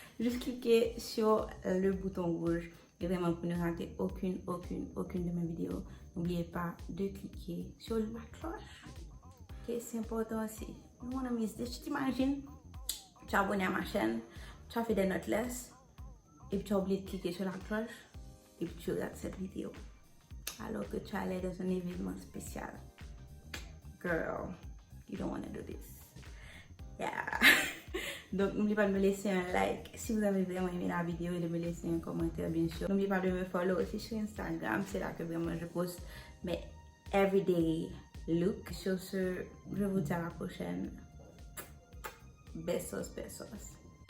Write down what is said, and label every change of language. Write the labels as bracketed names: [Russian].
[French] Juste cliquez sur le bouton rouge. Et vraiment, pour ne rater aucune de mes vidéos, n'oubliez pas de cliquer sur la cloche. Ok, c'est important aussi. [English] You wanna miss this? [French] Tu t'imagines? Tu es abonné à ma chaîne, tu as fait des Knotless, et puis tu as oublié de cliquer sur la cloche, et puis tu regardes cette vidéo. Alors que tu allais dans un événement spécial. [English] Girl, you don't wanna do this. Yeah. [French] Donc n'oubliez pas de me laisser un like si vous avez vraiment aimé la vidéo et de me laisser un commentaire bien sûr. N'oubliez pas de me follow aussi sur Instagram, c'est là que vraiment je poste mes [English] everyday looks. [French] Sur ce, je vous dis à la prochaine. [Spanish] Besos, besos.